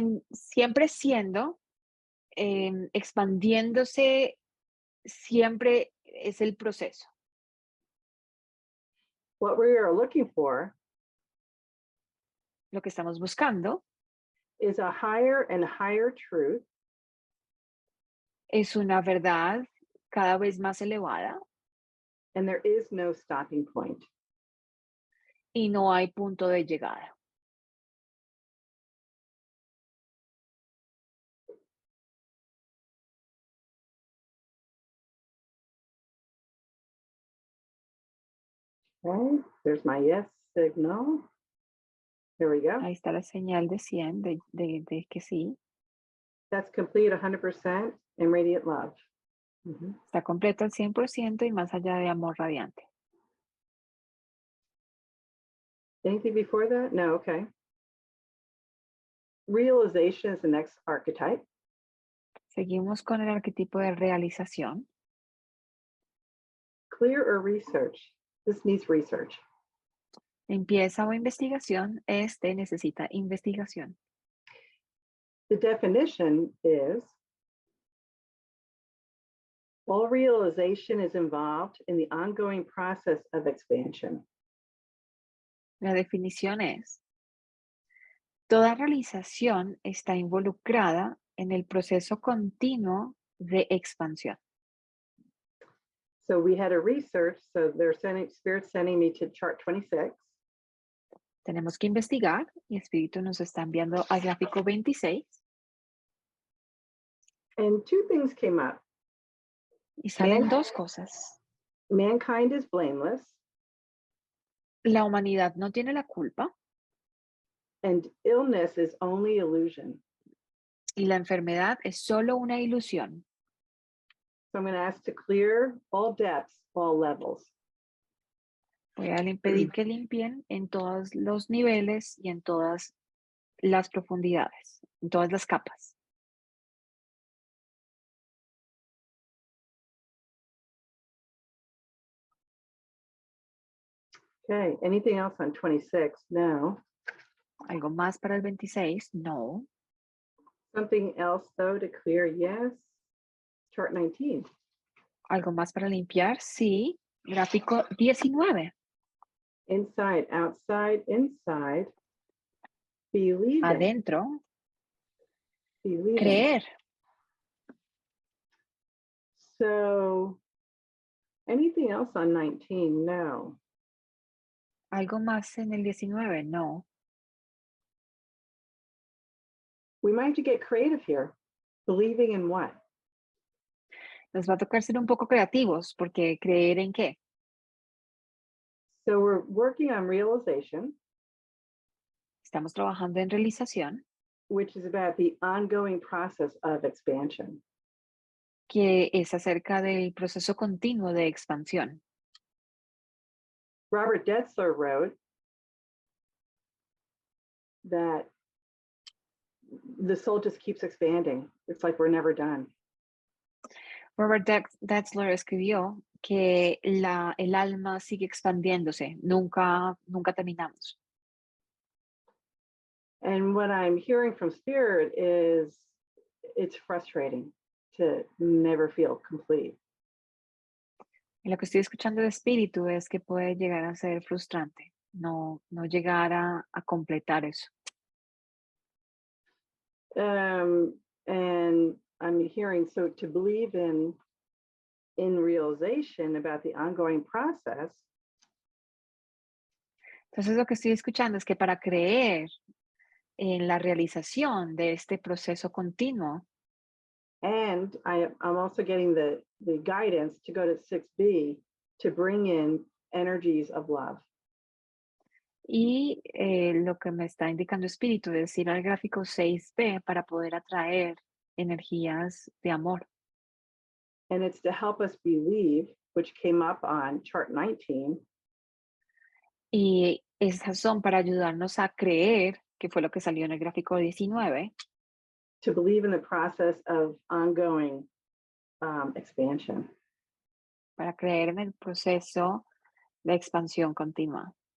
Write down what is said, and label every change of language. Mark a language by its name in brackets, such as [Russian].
[Spanish] Siempre siendo, expandiéndose, siempre es el proceso. [English] What we are looking for [Spanish] Lo que estamos buscando [English] is a higher and higher truth [Spanish] es una verdad cada vez más elevada [English] and there is no stopping point. [Spanish] y no hay punto de llegada. [English] Okay, there's my yes signal. There we go. [Spanish] Ahí está la señal de 100, de que sí. [English] That's complete 100% in radiant love. [Spanish] Está completo al 100% y más allá de amor radiante. [English] Anything before that? No, okay. Realization is the next archetype. [Spanish] Seguimos con el arquetipo de realización. [English] Clear or research? This needs research. [Spanish] Limpieza o investigación, este necesita investigación. [English] The definition is All realization is involved in the ongoing process of expansion. [Spanish] La definición es: toda realización está involucrada en el proceso continuo de expansión. [English] So we had a research, so Spirit's sending me to chart 26. [Spanish] Tenemos que investigar y Espíritu nos está enviando al gráfico 26 [English] And two things came up. [Spanish] y salen dos cosas. [English] Mankind is blameless, [Spanish] La humanidad no tiene la culpa [English] and illness is only illusion. [Spanish] y la enfermedad es solo una ilusión. [English] So I'm going to ask to clear all depths, all levels. [Spanish] Voy a pedir que limpien en todos los niveles y en todas las profundidades, en todas las capas. [English] Okay, anything else on 26? No. [Spanish] ¿Algo más para el 26? No. [English] Something else though to clear? Yes. Chart 19. [Spanish] ¿Algo más para limpiar? Sí. Gráfico 19. [English] Inside, outside, inside. Believing. [Spanish] Adentro. [English] Believing. [Spanish] Creer. [English] So, anything else on 19? No. [Spanish] ¿Algo más en el 19? No. [English] We might have to get creative here. Believing in what? [Spanish] Nos va a tocar ser un poco creativos, porque ¿creer en qué? [English] So we're working on realization, [Spanish] Estamos trabajando en realización, [English] which is about the ongoing process of expansion. [Spanish] que es acerca del proceso continuo de expansión. [English] Robert Detzler wrote that the soul just keeps expanding. It's like we're never done. [Spanish] Robert Detzler escribió que el alma sigue expandiéndose, nunca terminamos. [English] And what I'm hearing from Spirit is it's frustrating to never feel complete. [Spanish] Y lo que estoy escuchando de espíritu es que puede llegar a ser frustrante, no llegar a completar eso. [English] And I'm hearing, so to believe in realization about the ongoing process. [Spanish] Entonces lo que estoy escuchando es que para creer en la realización de este proceso continuo, [English] And I'm also getting the guidance to go to 6B to bring in energies of love. [Spanish] y lo que me está indicando espíritu es ir al gráfico 6B para poder atraer energías de amor. [English] And it's to help us believe, which came up on chart 19. [Spanish] Y esas son para ayudarnos a creer, que fue lo que salió en el gráfico 19, [English] to believe in the process of ongoing expansion. [Spanish] para creer en el proceso de expansión continua.